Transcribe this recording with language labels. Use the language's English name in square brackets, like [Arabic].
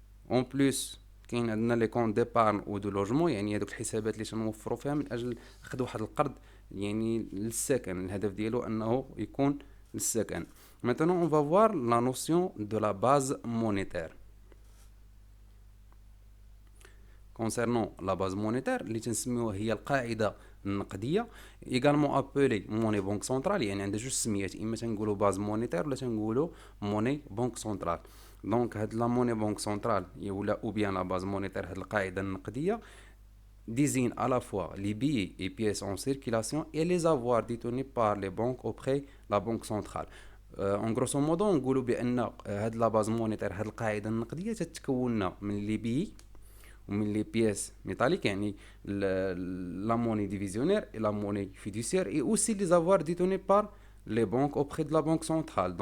[Arabic] اون بليس كاين عندنا لي كونت ديبارن او دو لوجمون، يعني هذوك الحسابات اللي تنوفروا فيها من اجل اخذ واحد القرض يعني للسكن، الهدف ديالو انه يكون للسكن. [French] maintenant on va voir la notion de la base monétaire. concernant la base monétaire [Arabic] اللي تنسميوها هي القاعده النقديه، [French] également appelée monnaie banque centrale، [Arabic] يعني عندها جوج سميات، اما تنقولوا باز مونيتير ولا تنقولوا موني بانك سنترال. دونك هاد لا موني بانك سنترال ولا او بيان لا باز مونيتير، هاد القاعده النقديه [French] désigne à la fois les billets et pièces en circulation et les avoirs détenus par les banques auprès la banque centrale. en grosso modo [Arabic] نقولوا بان هاد لا باز مونيتير، هاد القاعده النقديه تتكون من لي بي ومن لي بياس ميتاليك، يعني لا موني ديفيزيونير [French] et la monnaie fiduciaire et aussi les avoirs détenus par les banques auprès de la banque centrale.